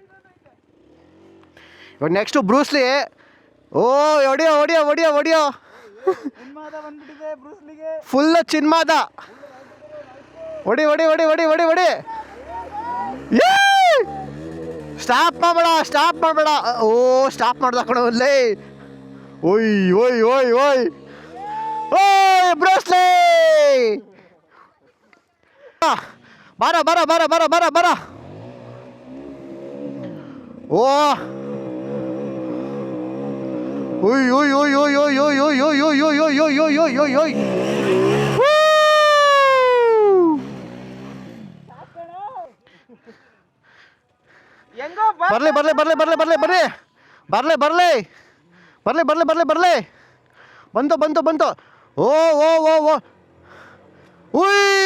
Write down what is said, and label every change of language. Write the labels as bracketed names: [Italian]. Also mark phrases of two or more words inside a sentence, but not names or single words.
[Kannada] ಇವಾಗ ನೆಕ್ಸ್ಟು ಬ್ರೂಸ್ಲಿ. ಓ ಹೊಡಿಯೋ. ಫುಲ್ ಚಿನ್ಮಾದ. ಹೊಡಿ ಹೊಡಿ ಹೊಡಿ ಹೊಡಿ ಹೊಡಿ ಹೊಡಿ. ಸ್ಟಾಪ್ ಮಾಡಬೇಡ. ಓ ಸ್ಟಾಪ್ ಮಾಡ್ದ ಕಣ ಅಲ್ಲೇ. ಓಯ್ ಓಯ್ ಓಯ್ ಓಯ್ ಓಯ್ ಬ್ರೂಸ್ಲಿ. ಬಾರ ಬಾರ ಬಾರ ಬಾರ ಬಾರ ಬಾರ. ಓ ಓಯ್ ಓಯ್ ಓಯ್ ಓಯ್ ಓಯ್ ಓಯ್ ಓಯ್ ಓಯ್ ಓಯ್ ಓಯ್ ಓಯ್ ಓಯ್ ಓಯ್ ಓಯ್ ಓಯ್ ಓಯ್. ಬರ್ಲಿ ಬರ್ಲಿ ಬರ್ಲಿ ಬರ್ಲಿ ಬರ್ಲಿ ಬರ್ಲಿ ಬರ್ಲಿ ಬರ್ಲಿ ಬರ್ಲಿ ಬರ್ಲಿ ಬರ್ಲಿ ಬರ್ಲಿ. ಬಂತು ಬಂತು ಬಂತು. ಓ ಓ ಓ ಓ ಉಯ್.